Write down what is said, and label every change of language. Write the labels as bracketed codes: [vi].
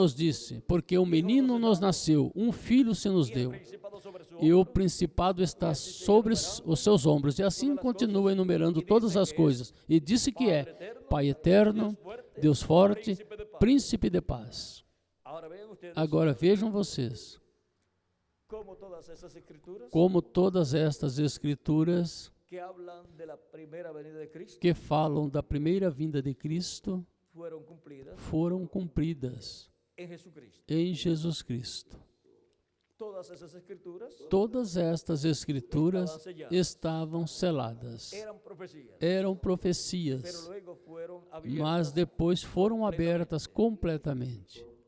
[pt] nos disse: Porque um menino nos nasceu, um filho se nos [es] y el [pt] deu, [es] principado sobre su [pt] e o [es] hombro, [pt] principado está sobre os seus ombros. E assim continua enumerando todas as coisas. E disse que é Pai eterno, Deus forte, príncipe de paz. [es] Ahora vean ustedes [pt] Agora vejam vocês [es] cómo todas esas escrituras [pt] como todas estas escrituras [es] que hablan de la primera venida de Cristo [pt] que falam da primeira vinda de Cristo [es] fueron cumplidas [pt] foram cumpridas [es] en Jesucristo. [pt] em Jesus Cristo. [es] Todas esas escrituras [pt] Todas estas escrituras estavam seladas. [es] eran profecías, [pt] Eram [es] pero [pt] profecias, [es] luego fueron [pt] mas [es] abiertas. [pt] depois foram abertas completamente.